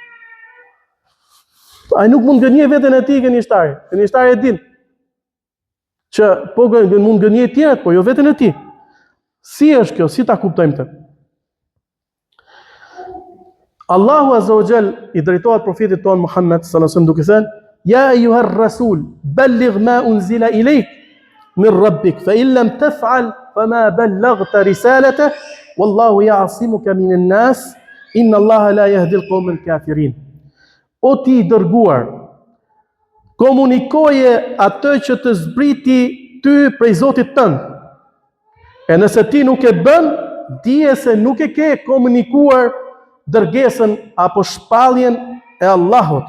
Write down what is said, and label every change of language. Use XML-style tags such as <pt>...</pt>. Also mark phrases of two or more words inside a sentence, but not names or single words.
<sq>Ai nuk mund gënjej veten e tij gënjeshtari. Gënjeshtari e din që po mund gënjej të tjerët, po jo veten e tij. Si është kjo? Si ta kuptojmë këtë? Allahu</sq> <ar>عز وجل</ar> <sq>i drejtohet profetit ton Muhammed</sq> <ar>صلى الله عليه وسلم</ar> <sq>duke thënë:</sq> <ar>"يا أيها الرسول بلغ ما أنزل إليك من ربك فإن لم تفعل فما بلغت رسالته والله يعصمك من الناس إن الله لا يهدي القوم الكافرين."</ar> <sq>O ti i dërguar, komunikoje atë që të zbriti ty prej Zotit tënd. E nëse ti nuk e bën, dije se nuk e ke komunikuar dërgesën apo shpalljen e Allahut.</sq>